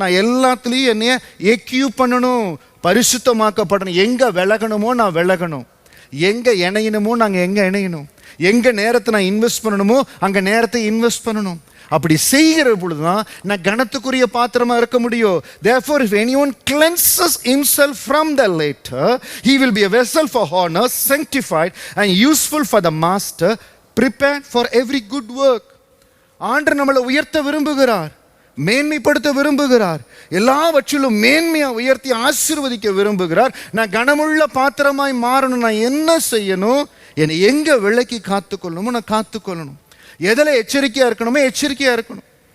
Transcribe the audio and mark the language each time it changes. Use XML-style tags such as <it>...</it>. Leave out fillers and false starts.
<ta>நான் எல்லாத்துலேயும் என்னைய எக்யூப் பண்ணணும், பரிசுத்தமாக்கப்படணும். எங்கே விலகணுமோ நான் விலகணும், எங்கே இணையணுமோ நாங்கள் எங்கே இணையணும், எங்கே நேரத்தை நான் இன்வெஸ்ட் பண்ணணுமோ அங்கே நேரத்தை இன்வெஸ்ட் பண்ணணும். அப்படி செய்கிற பொழுதுதான் நான் கனத்துக்குரிய பாத்திரமா இருக்க முடியும்.</ta> <en>Therefore, if anyone cleanses himself from the latter, he will be a vessel for honor, sanctified and useful for the master, prepared for every good work.</en> <ta>ஆண்டவர் நம்மளை உயர்த்த விரும்புகிறார், மேன்மைப்படுத்த விரும்புகிறார், எல்லாவற்றிலும் மேன்மையா உயர்த்தி ஆசீர்வதிக்க விரும்புகிறார். நான் கனமுள்ள பாத்திரமாய் மாறணும். நான் என்ன செய்யணும்? என்னை எங்க விலக்கி காத்துக்கொள்ளணுமோ நான் காத்துக்கொள்ளணும். எதில் எச்சரிக்கையாக இருக்கணுமோ எச்சரிக்கையாக இருக்கணும்.</ta>